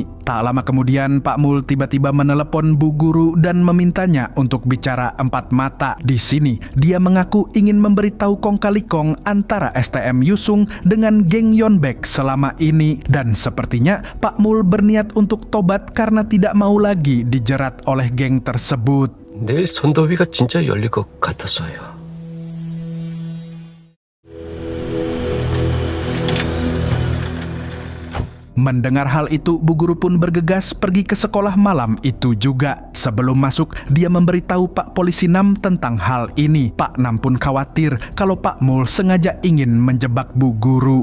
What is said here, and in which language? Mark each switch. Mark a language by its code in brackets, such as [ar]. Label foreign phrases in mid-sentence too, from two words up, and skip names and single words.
[id] Tak lama kemudian, Pak Mul tiba-tiba menelepon Bu Guru dan memintanya untuk bicara empat mata. Di sini, dia mengaku ingin memberitahu kong kali kong antara STM Yusung dengan geng Yeonbaek selama ini. Dan sepertinya Pak Mul berniat untuk tobat karena tidak mau lagi dijerat oleh geng tersebut. [ko] 내일 선도위가 진짜 열릴 것 같았어요. [id] Mendengar hal itu, Bu Guru pun bergegas pergi ke sekolah malam itu juga. Sebelum masuk, dia memberitahu Pak Polisi Nam tentang hal ini. Pak Nam pun khawatir kalau Pak Mul sengaja ingin menjebak Bu Guru.